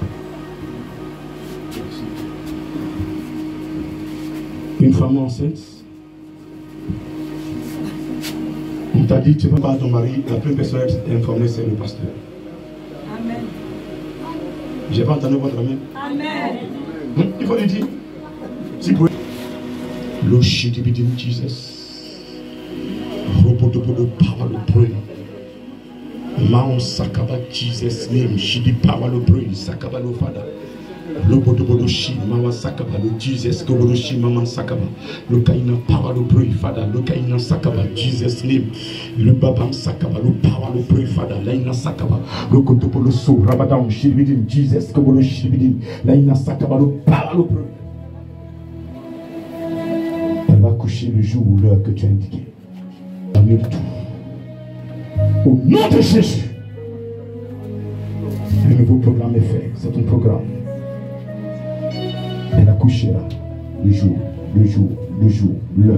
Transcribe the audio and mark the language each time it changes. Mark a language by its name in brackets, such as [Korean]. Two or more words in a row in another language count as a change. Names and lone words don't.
[French] Merci. Une femme enceinte. On t'a dit, tu ne vas pas à ton mari. La première personne à être informée, c'est le pasteur. Amen. J'ai pas entendu votre amen. Amen. Il faut le dire. Si vous pouvez. Le Shidibidim Jesus. [English] Robodobodo power of prayer. Mount Sakaba Jesus name. Shidi power of prayer. Sakaba lo Father. Lobodobodoshi Mama Sakaba lo Jesus. Kobodoshi Mama Sakaba. Lo Kaina power of prayer Father. Lo Kaina Sakaba Jesus name. Le Babam Sakaba lo power of prayer Father. Laina Sakaba. Lo Kotopolo so Rabadam Shidibidim Jesus. Kobodoshi Shidibidim. Laina Sakaba lo power of prayer. [French] Elle va coucher le jour ou l'heure que tu as indiqué. Annule tout. Au nom de Jésus. Le nouveau programme est fait. C'est ton programme. Elle accouchera le jour, l'heure.